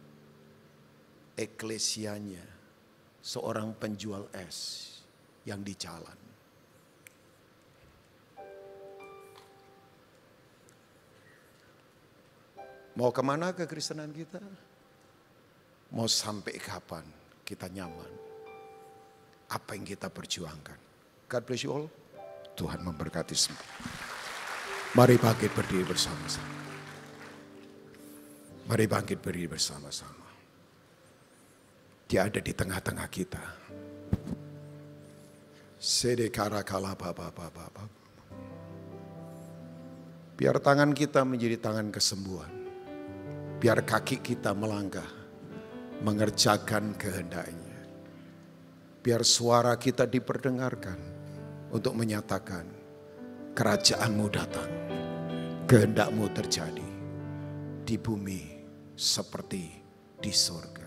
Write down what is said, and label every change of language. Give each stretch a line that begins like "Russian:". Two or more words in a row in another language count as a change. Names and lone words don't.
Indonesian: Eklesianya, seorang penjual es yang di jalan. Mau kemana kekristenan kita? Mau sampai kapan kita nyaman? Apa yang kita perjuangkan?
English: God bless you all.
Indonesian: Tuhan memberkati semua. Mari bangkit berdiri bersama-sama. Mari bangkit berdiri bersama-sama. Dia ada di tengah-tengah kita. Sedekara kala baba. Biar tangan kita menjadi tangan kesembuhan. Biar kaki kita melangkah mengerjakan kehendaknya. Biar suara kita diperdengarkan untuk menyatakan kerajaan-Mu datang, kehendak-Mu terjadi di bumi seperti di surga.